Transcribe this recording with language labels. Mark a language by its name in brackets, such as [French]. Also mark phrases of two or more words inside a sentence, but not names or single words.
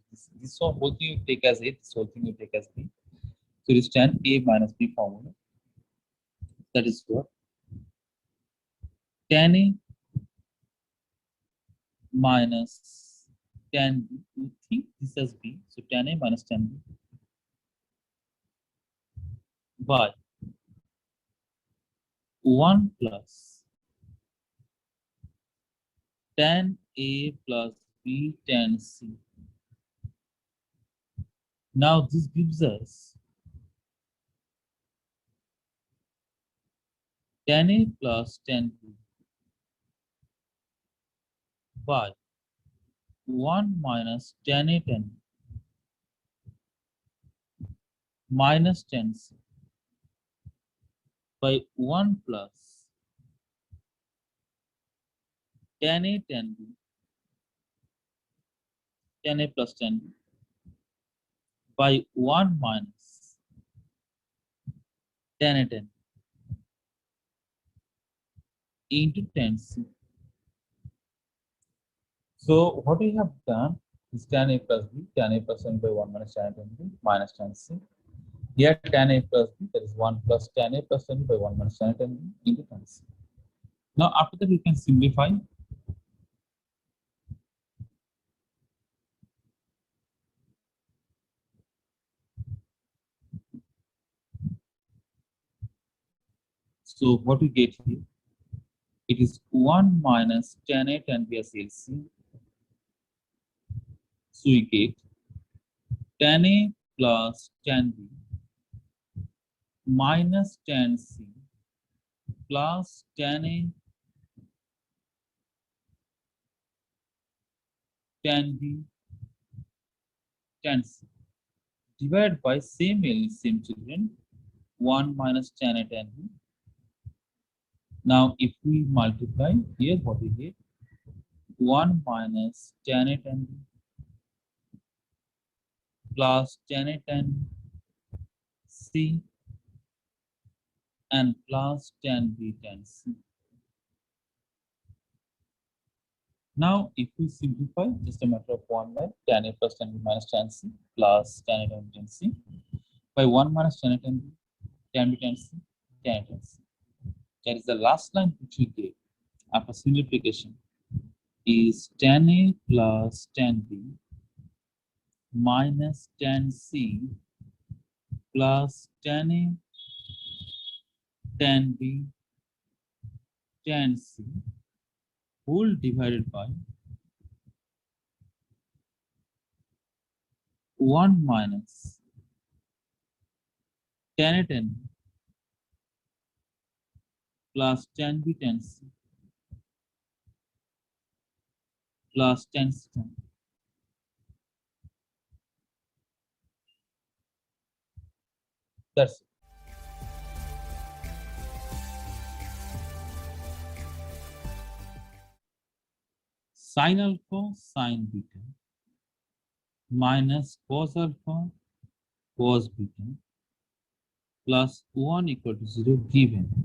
[English] This whole thing you take as a, this whole thing you take as b. So it is tan a minus b formula. That is what? Tan a minus tan b. You think this as b. So tan a minus tan b by 1 plus tan a plus b tan c. Now this gives us tan a plus tan b by 1 minus tan a tan b minus tan c by 1 plus tan A tan B, tan A plus tan B by 1 minus tan A tan B into tan C. So what we have done is tan A plus B, tan A plus tan by 1 minus tan A tan B minus tan C. Here tan A plus B, that is 1 plus tan A plus tan B by 1 minus tan A tan B into tan C. Now after that we can simplify. So what we get here, it is 1 minus tan A tan B as LC. So we get tan A plus tan B minus tan C plus tan A tan B tan C divided by same LCM children, 1 minus tan A tan B. Now if we multiply here, what we get, 1 minus tan A tan B plus tan A tan C and plus tan B tan C. Now if we simplify, just a matter of 1 by tan A plus tan B minus tan C plus tan A tan B tan C by 1 minus tan A tan B tan B tan C tan A tan C. That is the last line which we get after simplification is tan A plus tan B minus tan C plus tan A tan B tan C whole divided by 1 minus tan A tan B plus tan B tan C plus tan C tan B. That's it. Sin alpha sin beta minus cos alpha cos beta plus 1 equal to 0 given.